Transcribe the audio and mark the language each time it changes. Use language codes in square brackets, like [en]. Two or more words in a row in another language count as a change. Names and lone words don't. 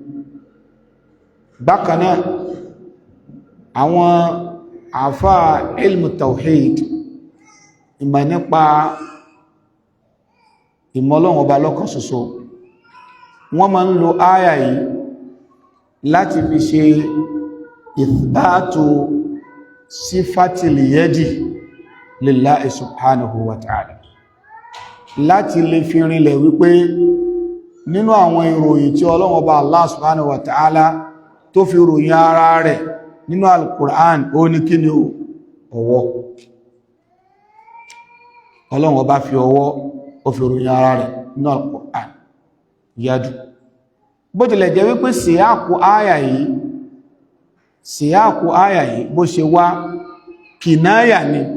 [yo] bákan náà àwọn àfáà [ar] علم التوحيد [yo] ìmọ̀ nípa ìmọ̀ Ọlọ́run Ọba lọ́kan ṣoṣo wọ́n máa ń lo áyà yìí láti fi ṣe [ar] إثبات صفة اليد لله سبحانه وتعالى [yo] láti lè fi rinlẹ̀ wípé nínú àwọn ìròyìn tí Ọlọ́run Ọba Allah [ar] سبحانه وتعالى [yo] tó fi ròyìn ara rẹ̀ nínú al-Qur'an ó ní kí ni ọwọ́ Ọlọ́run Ọba fi ọwọ́ ó fi ròyìn ara rẹ̀ nínú al-Qur'an yadu bó tilẹ̀ jẹ́ wípé síyákù áyà yìí bó ṣe wá kìnáyà ni